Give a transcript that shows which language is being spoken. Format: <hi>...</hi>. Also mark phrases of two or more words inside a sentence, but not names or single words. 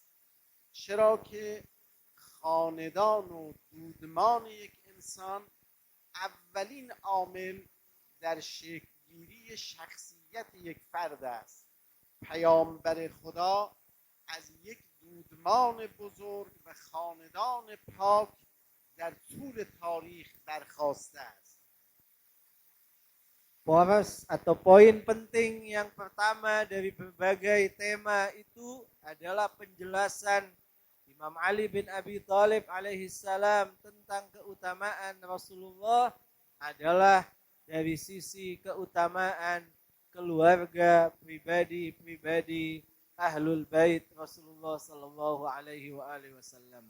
<fa>چرا که خاندان و دودمان یک انسان اولین عامل در شکلگیری شخصیت یک فرد است. پیامبر خدا از یک دودمان بزرگ و خاندان پاک در طول تاریخ برخاسته است.</fa> <id>Poros atau poin penting yang pertama dari berbagai tema itu adalah penjelasan Imam Ali bin Abi Thalib alaihissalam tentang keutamaan Rasulullah adalah dari sisi keutamaan keluarga pribadi Ahlul Bait Rasulullah</id> <ar>صلى الله عليه وسلم.</ar>